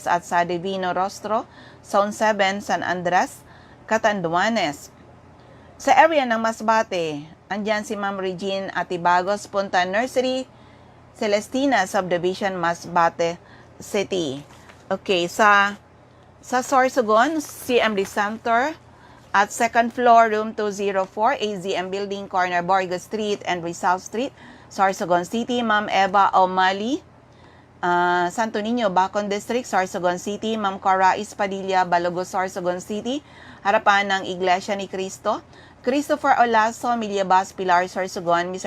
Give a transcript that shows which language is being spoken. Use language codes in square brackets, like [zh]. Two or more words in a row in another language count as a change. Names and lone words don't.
[tl] At sa Divino Rostro, Zone 7, San Andres, Catanduanes. Sa area ng Masbate, andyan si Ma'am Regine Atibagos, Punta Nursery, Celestina Subdivision, Masbate City. Okay, sa Sorsogon, CMD Center, [en] at second floor, room 204, AZM Building, corner Borgo Street and Rizal Street, Sorsogon City. [tl] Ma'am Eva O'Malley, Santo Niño, Bacon District, Sorsogon City. Ma'am Cora Ispadilla, Balogo, Sorsogon City, harapan ng Iglesia ni Cristo. Christopher Olaso, Miliabas, Pilar, Sorsogon. Mr.